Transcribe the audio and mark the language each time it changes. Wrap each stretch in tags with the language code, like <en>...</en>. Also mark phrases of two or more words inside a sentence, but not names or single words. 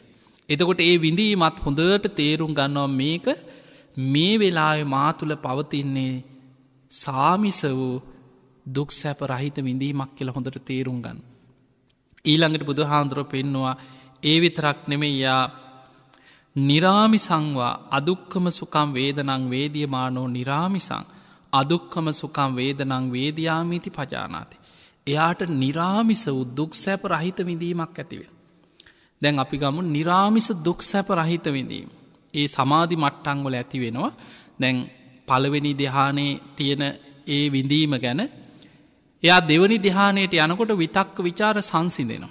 <si>එතකොට ඒ විඳීමත් හොඳට තේරුම් ගන්නවා මේක මේ වෙලාවේ මා තුළ පවතින්නේ සාමිස වූ දුක් සැප රහිත විඳීමක් කියලා හොඳට තේරුම් ගන්න. ඊළඟට බුදුහාඳුරෝ පෙන්නවා ඒ විතරක් නෙමෙයි</si> <pi>යා නිරාමිසංවා අදුක්කම සුඛං වේදනං වේදියමානෝ නිරාමිසං අදුක්කම සුඛං වේදනං වේදියාමිති පජානාති.</pi> <si>එයාට නිරාමිස වූ දුක් සැප රහිත විඳීමක් ඇති වෙනවා. දැන් අපි ගමු නිරාමිස දුක් සැප රහිත විඳීම. ඒ සමාධි මට්ටම් වල ඇති වෙනවා. දැන් පළවෙනි ධ්‍යානයේ තියෙන ඒ විඳීම ගැන එයා දෙවනි ධ්‍යානයට යනකොට විතක්ක ਵਿਚාර සංසිඳෙනවා.</si>